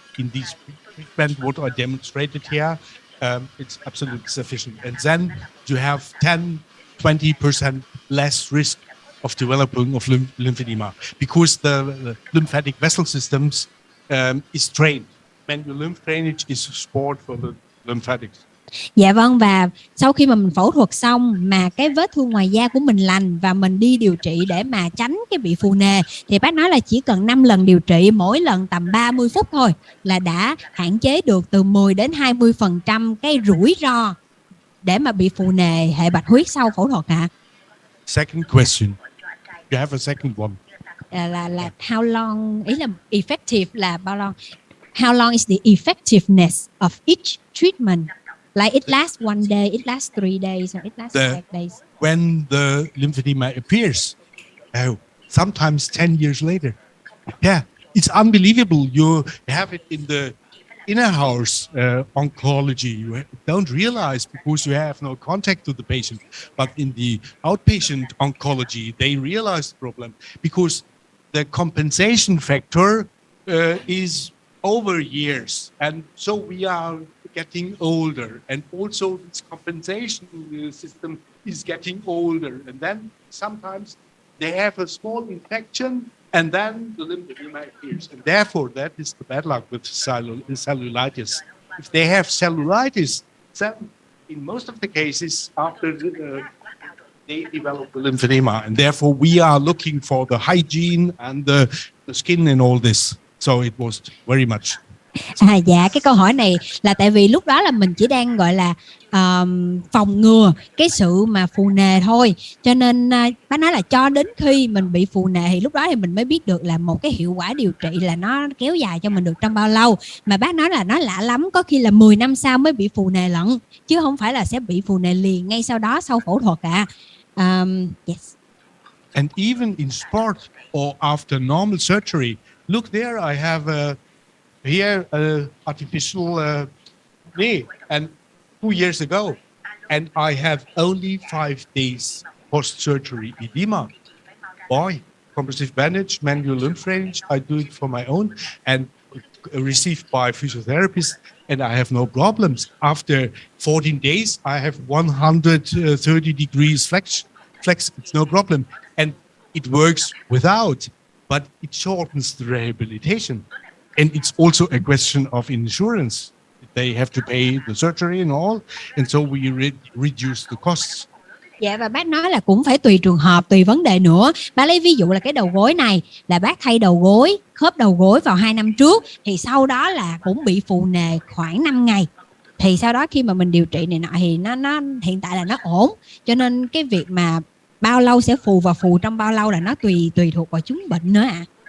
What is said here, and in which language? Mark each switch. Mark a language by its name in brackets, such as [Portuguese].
[English] In these treatment, what I demonstrated here, it's absolutely sufficient. And then you have 10-20% less risk of developing of lymphedema, because the lymphatic vessel systems is trained. Manual lymph drainage is sport for the lymphatics. [Vietnamese] Dạ vâng, và sau khi mà mình phẫu thuật xong mà cái vết thương ngoài da của mình lành và mình đi điều trị để mà tránh cái bị phù nề, thì bác nói là chỉ cần 5 lần điều trị, mỗi lần tầm 30 phút thôi là đã hạn chế được từ 10-20% cái rủi ro để mà bị phù nề hệ bạch huyết sau phẫu thuật ạ. [English] Second question. You have a second one. [Vietnamese] Là [English] how long, [Vietnamese] ý là effective là bao lâu? [English] How long is the effectiveness of each treatment? Like it lasts 1 day, it lasts 3 days, or it lasts 5 days. When the lymphedema appears, sometimes 10 years later. Yeah, it's unbelievable. You have it in the inner house oncology. You don't realize because you have no contact to the patient. But in the outpatient oncology, they realize the problem because the compensation factor is over years, and so we are getting older, and also this compensation system is getting older, and then sometimes they have a small infection, and then the lymphedema appears, and therefore that is the bad luck with cellulitis. If they have cellulitis, then in most of the cases after they develop the lymphedema, and therefore we are looking for the hygiene and the skin and all this. So it was very much. [Vietnamese] Dạ, cái câu hỏi này là tại vì lúc đó là mình chỉ đang gọi là phòng ngừa cái sự mà phù nề thôi, cho nên bác nói là cho đến khi mình bị phù nề thì lúc đó thì mình mới biết được là một cái hiệu quả điều trị là nó kéo dài cho mình được trong bao lâu. Mà bác nói là nó lạ lắm, có khi là 10 năm sau mới bị phù nề lận, chứ không phải là sẽ bị phù nề liền ngay sau đó sau phẫu thuật ạ. [English] Yes. And even in sport or after normal surgery, look there, I have here artificial knee, and 2 years ago, and I have only 5 days post-surgery edema. Boy, compressive bandage, manual lymph drainage, I do it for my own and received by physiotherapists, and I have no problems. After 14 days, I have 130 degrees flex, it's no problem. And it works without, but it shortens the rehabilitation. And it's also a question of insurance. They have to pay the surgery and all, and so we reduce the costs. [Vietnamese] Dạ, và bác nói là cũng phải tùy trường hợp, tùy vấn đề nữa. Bác lấy ví dụ là cái đầu gối này là bác thay đầu gối, khớp đầu gối vào 2 năm trước, thì sau đó là cũng bị phù nề khoảng 5 ngày. Thì sau đó khi mà mình điều trị này nọ thì nó hiện tại là nó ổn. Cho nên cái việc mà bao lâu sẽ phù và phù trong bao lâu là nó tùy thuộc vào chứng bệnh nữa ạ.